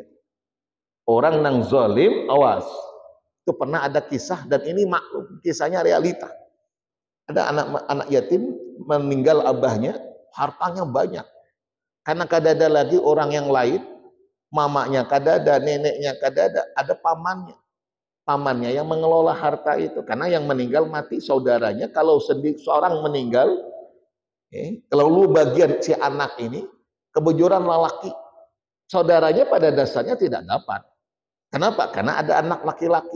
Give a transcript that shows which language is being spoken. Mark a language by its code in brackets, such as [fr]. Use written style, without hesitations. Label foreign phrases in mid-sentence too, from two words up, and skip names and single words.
[bjn] Orang nang zalim, awas. [id] Itu pernah ada kisah dan ini maklum, kisahnya realita. Ada anak yatim meninggal abahnya, hartanya banyak. [bjn] Karena kada ada lagi orang yang lain, mamanya kada ada, neneknya kada ada pamannya. [id] Pamannya yang mengelola harta itu. Karena yang meninggal mati saudaranya, kalau seorang meninggal, kalau lu bagian si anak ini, kebujuran lelaki, saudaranya pada dasarnya tidak dapat. Kenapa? Karena ada anak laki-laki.